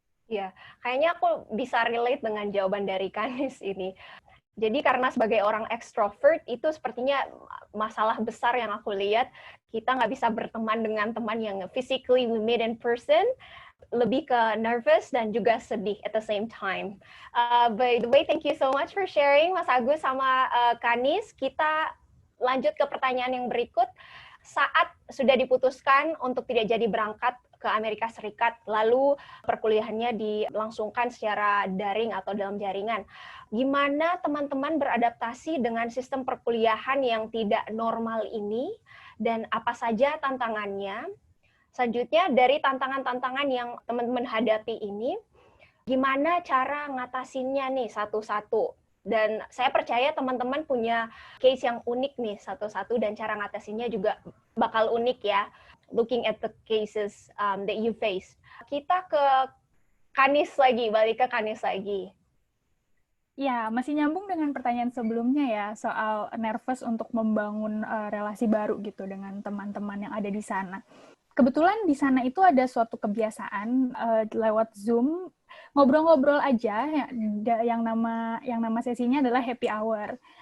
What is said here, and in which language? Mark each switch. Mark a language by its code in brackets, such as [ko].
[id] Iya, kayaknya aku bisa relate dengan jawaban dari Kanis ini. Jadi karena sebagai orang extrovert, itu sepertinya masalah besar yang aku lihat. Kita nggak bisa berteman dengan teman yang [en] physically we meet in person, [id] lebih ke nervous dan juga sedih [en] at the same time. By the way, thank you so much for sharing, Mas Agus [id] sama [en] Kanis. [id] Kita lanjut ke pertanyaan yang berikut. Saat sudah diputuskan untuk tidak jadi berangkat ke Amerika Serikat, lalu perkuliahannya dilangsungkan secara daring atau dalam jaringan. Gimana teman-teman beradaptasi dengan sistem perkuliahan yang tidak normal ini, dan apa saja tantangannya? Selanjutnya, dari tantangan-tantangan yang teman-teman hadapi ini, gimana cara ngatasinnya nih satu-satu? Dan saya percaya teman-teman punya case yang unik nih satu-satu, dan cara ngatasinnya juga bakal unik ya. [en] Looking at the cases that you face. [id] Kita ke Kanis lagi, balik ke Kanis lagi. Ya, masih nyambung dengan pertanyaan sebelumnya ya, soal nervous untuk membangun relasi baru gitu dengan teman-teman yang ada di sana. Kebetulan di sana itu ada suatu kebiasaan lewat Zoom, ngobrol-ngobrol aja, yang nama sesinya adalah happy hour.